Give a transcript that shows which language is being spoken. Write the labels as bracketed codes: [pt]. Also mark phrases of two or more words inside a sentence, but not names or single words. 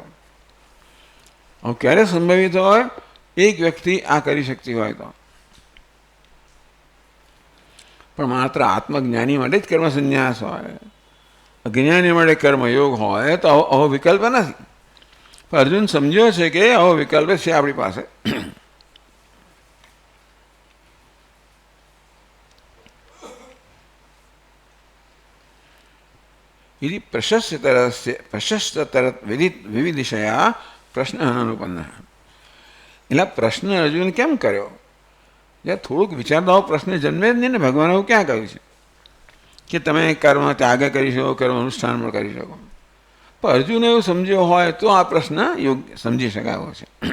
[gu] હવે ક્યારે સંભવિત હોય? એક વ્યક્તિ આ કરી શકતી હોય તો. પણ માત્ર આત્મજ્ઞાની માટે જ કર્મ સંન્યાસ હોય, અજ્ઞાની માટે કર્મયોગ હોય તો આવો વિકલ્પ નથી. પણ અર્જુન સમજ્યો છે કે આવો વિકલ્પ છે આપણી પાસે. [sa] यदि प्रशस्ततर विविदिशया प्रश्न अनुपन्न. [gu] એટલે પ્રશ્ન અર્જુન કેમ કર્યો? જ્યારે થોડુંક વિચારતા પ્રશ્ન જન્મે જ નહીં ને. ભગવાન એવું ક્યાં કહ્યું છે કે તમે કર્મ ત્યાગ કરી શકો, કર્મ અનુષ્ઠાન પણ કરી શકો? પણ અર્જુન એવું સમજ્યો હોય તો આ પ્રશ્ન યોગ્ય સમજી શકાયો છે.